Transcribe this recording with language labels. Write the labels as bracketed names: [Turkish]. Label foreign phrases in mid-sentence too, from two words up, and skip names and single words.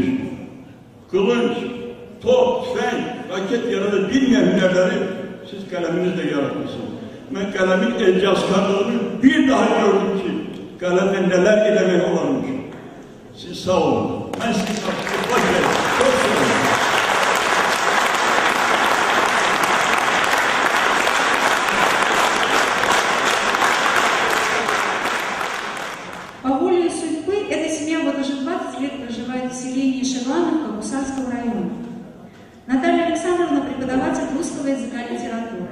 [Azerbaijani] Kılınç, top, tüfeğin, raket yaradı bilmeyen hünerleri siz kaleminizle yaratmışsınız. Ben kalemin ecazkarlığını bir daha gördüm ki kalemle neler elemek olanmış. Siz sağ olun. Ben sizi hoş geldin. Çok sağ olun. [Russian] По воле судьбы эта семья вот уже 20 лет проживает в селении Шевлановка Гусарского района. Наталья Александровна преподаватель русского языка и литературы.